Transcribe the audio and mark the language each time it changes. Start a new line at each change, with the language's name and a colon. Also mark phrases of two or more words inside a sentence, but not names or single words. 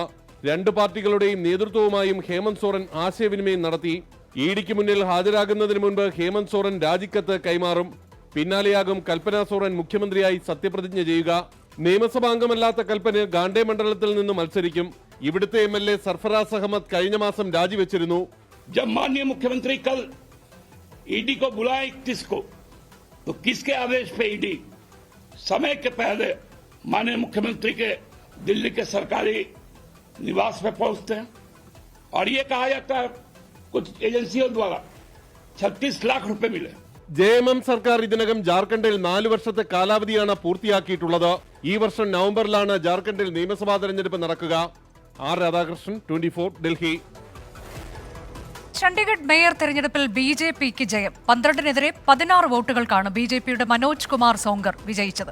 Malayalam: രണ്ട് പാർട്ടികളുടെയും നേതൃത്വവുമായും ഹേമന്ത് സോറൻ ആശയവിനിമയം നടത്തി. ED-ക്ക് മുന്നിൽ ഹാജരാകുന്നതിന് മുൻപ് ഹേമന്ത് സോറൻ രാജിക്കത്ത് കൈമാറും. പിന്നാലെയാകും കൽപ്പന സോറൻ മുഖ്യമന്ത്രിയായി സത്യപ്രതിജ്ഞ ചെയ്യുക. നിയമസഭാംഗമല്ലാത്ത കൽപ്പന ഗാണ്ഡേ മണ്ഡലത്തിൽ നിന്ന് മത്സരിക്കും. ഇവിടുത്തെ MLA സർഫറാസ് അഹമ്മദ് കഴിഞ്ഞ മാസം രാജിവെച്ചിരുന്നു.
Hindi: जब माननीय मुख्यमंत्री कल ED को बुलाए 31 को, तो किसके आदेश पे ED समय के पहले माननीय मुख्यमंत्री के दिल्ली के सरकारी निवास पे पहुंचते हैं और ये कहा जाता है कुछ एजेंसियों द्वारा 36 लाख रुपए मिले.
Malayalam: JMM സർക്കാർ ഇതിനകം ജാർഖണ്ഡിൽ 4 വർഷത്തെ കാലാവധിയാണ് പൂർത്തിയാക്കിയിട്ടുള്ളത്. ഈ വർഷം നവംബറിലാണ് ജാർഖണ്ഡിൽ നിയമസഭാ തെരഞ്ഞെടുപ്പ് നടക്കുക. രാധാകൃഷ്ണൻ, 24, ഡൽഹി. ചണ്ഡീഗഡ് മേയർ തെരഞ്ഞെടുപ്പിൽ BJPക്ക് ജയം. 12-നെതിരെ 16 വോട്ടുകൾക്കാണ് BJPയുടെ മനോജ് കുമാർ സോങ്കർ വിജയിച്ചത്.